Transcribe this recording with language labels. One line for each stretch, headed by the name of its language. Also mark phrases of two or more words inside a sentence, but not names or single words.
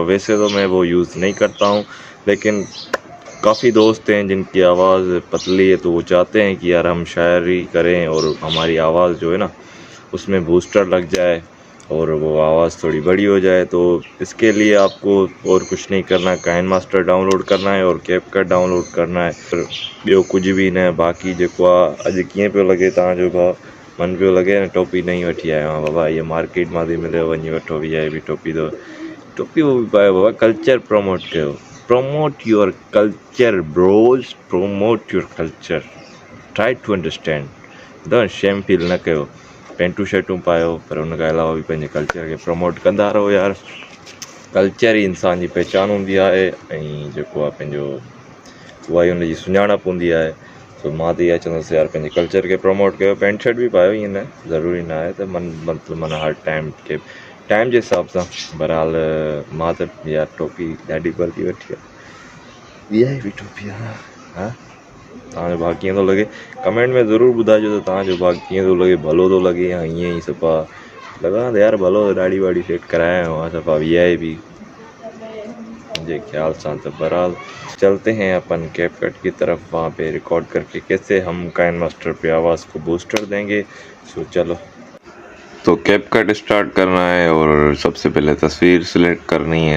Hindi: वैसे तो मैं वो यूज़ नहीं करता हूँ, लेकिन काफ़ी दोस्त हैं जिनकी आवाज़ पतली है, तो वो चाहते हैं कि यार हम शायरी करें और हमारी आवाज़ जो है ना उसमें बूस्टर लग जाए और वो आवाज़ थोड़ी बड़ी हो जाए। तो इसके लिए आपको और कुछ नहीं करना, काइन मास्टर डाउनलोड करना है और कैपकट डाउनलोड करना है।
Sindhi: ॿियो कुछ भी न। बाक़ी जेको आहे अॼु कीअं पियो लॻे तव्हांजो भाउ? मन पियो लॻे न टोपी नई वठी आयो आहियां बाबा, इहा मार्केट मां थी मिले, वञी वठो VIP टोपी। तो टोपी वो भी पायो बाबा,
English: culture promote
Sindhi: कयो।
English: promote your culture bros, promote your culture, try to understand. the shame feel
Sindhi: न कयो, पेंटू शर्टूं पायो, पर उन खां अलावा बि पंहिंजे कल्चर खे प्रमोट कंदा रहो यार। कल्चर ई इंसान जी पहचान हूंदी आहे, ऐं जेको आहे पंहिंजो उहा ई हुनजी सुञाणप हूंदी आहे। सो मां त इहा चवंदुसि यार पंहिंजे कल्चर खे प्रमोट कयो।
English: pant shirt
Sindhi: बि पायो, ईअं न ज़रूरी न आहे त मतिलबु माना हर टाइम के टाइम जे हिसाब सां। बहरहाल मां त यार टोपी ॾाढी बल्कि वठी आहे, इहा बि टोपी आहे। हा, तव्हांजो भाउ कीअं थो लॻे कमेंट में ज़रूरु ॿुधाइजो त तव्हांजो भाउ कीअं थो लॻे, भलो थो लॻे या ईअं ई सफ़ा लॻा त यार भलो ॾाढी वाड़ी
Hindi: सेट कराया हुआ
Sindhi: सफ़ा VIP
Hindi: मुझे ख्याल से। तो बहरहाल चलते हैं अपन कैपकट की तरफ, वहाँ पे रिकॉर्ड करके कैसे हम काइन मास्टर पे आवाज़ को बूस्टर देंगे। सो चलो, तो कैपकट स्टार्ट करना है और सबसे पहले तस्वीर सिलेक्ट करनी है।